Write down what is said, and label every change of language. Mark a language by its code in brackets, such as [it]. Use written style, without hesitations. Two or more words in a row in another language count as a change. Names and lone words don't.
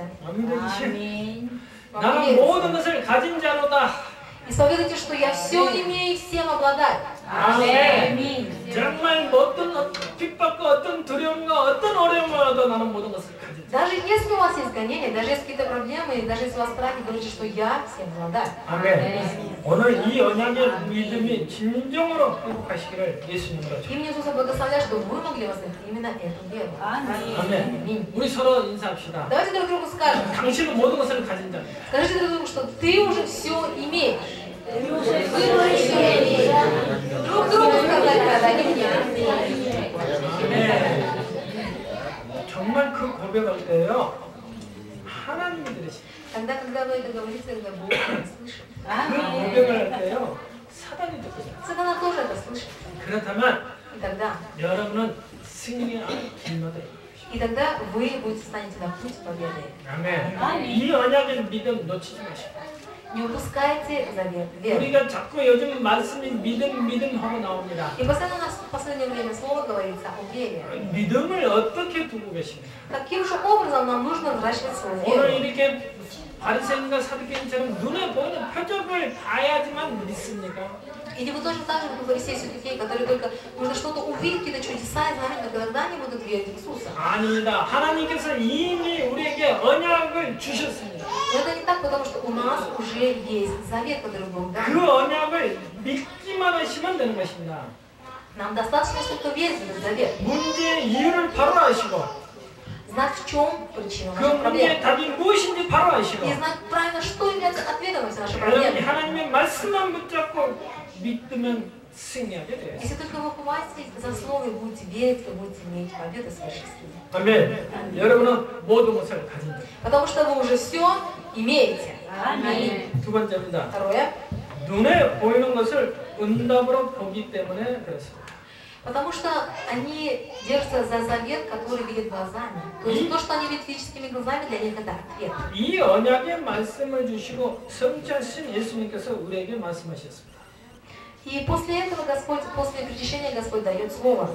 [ko] 아멘. [ru] Вам [ko] 나는 [ru] не [ko] 모든 [ru] верится? [ko] 것을 가진 자로다. [ru] Исповедуйте, что я все имею и всем обладаю. [ko] 아멘. 정말 어떤 핍박과 어떤 두려움과 어떤 어려움을 얻어 나는 모든 것을 가진 자. [ru] Даже если у вас есть гонения, даже если какие-то проблемы, и даже если у вас страхи, говорите, что я всем обладаю. [ko] 아멘. 오늘 이 언약의 믿음이 진정으로 회복하시기를 예수님으로 [ru] Имя Иисуса благословляю, чтобы вы могли восстановить именно эту веру. [ko] 아멘. 아멘. 우리 서로 인사합시다. [ru] Давайте друг другу скажем. [ko] 당신은 모든 것을 가진 자입니다. [ru] Скажите друг другу, что ты уже все имеешь. Вы уже все имеете. Друг другу сказать надо, не мне. [ko] 네. 정말 그 고백할 때요. 하나님이 들으십니다. [ru] Когда вы это говорите, когда Бог это слышит. [ko] 그 고백을 할 때요. 사단이 듣거든요. [ru] Сатана тоже это слышит. [ko] 그렇다면 [ru] И тогда [ko] 여러분은 승리의 길마다 [ru] И тогда вы будете станете на путь победы. [ko] 아멘. 이 언약의 믿음 놓치지 마시고. [ru] Не упускайте завет веры. [ko] 우리가 자꾸 요즘 말씀이 믿음 하고 나옵니다. [ru] И постоянно у нас в последнее время слово говорится о вере. [ko] 믿음을 어떻게 두고 계십니까? [ru] Каким же образом нам нужно взращивать свою [ko] 오늘 [ru] веру? [ko] 이렇게 바리새인과 사두개인처럼 눈에 보이는 표적을 봐야지만 믿습니까? [ru] Или вы тоже так же, как фарисеи и саддукеи, которые только нужно что-то увидеть, какие-то чудеса и знамения, но тогда они будут верить в Иисуса. [ko] 아닙니다. 하나님께서 이미 우리에게 언약을 주셨습니다. [ru] Но это не так, потому что у нас уже есть завет, который Бог дал. [ko] 그 언약을 믿기만 하시면 되는 것입니다. [ru] Нам достаточно только верить в этот завет. [ko] 문제의 이유를 바로 아시고 [ru] Знать, в чем причина [ko] 그 [ru] наших [ko] 문제의 [ru] проблем. [ko] 답이 무엇인지 바로 아시고 [ru] И знать правильно, что является ответом на все наши [ko] 여러분이 [ru] проблемы. [ko] 하나님의 말씀만 붙잡고 믿으면 승리하게 돼요. [ru] Если только вы хватитесь за слово и будете верить, то будете иметь победу свыше силы. [ko] 아멘. 여러분은 모든 것을 가진 자. [ru] Потому что вы уже все имеете. [ko] 아멘. 두 번째입니다. [ru] Второе. [ko] 눈에 보이는 것을 응답으로 보기 때문에 그렇습니다. [ru] Потому что они держатся за завет, который видят глазами. То есть то, что они видят физическими глазами, для них это ответ. [ko] 이 언약의 말씀을 주시고 성취하신 예수님께서 우리에게 말씀하셨습니다. [ru] И после этого Господь, после причащения Господь дает слово.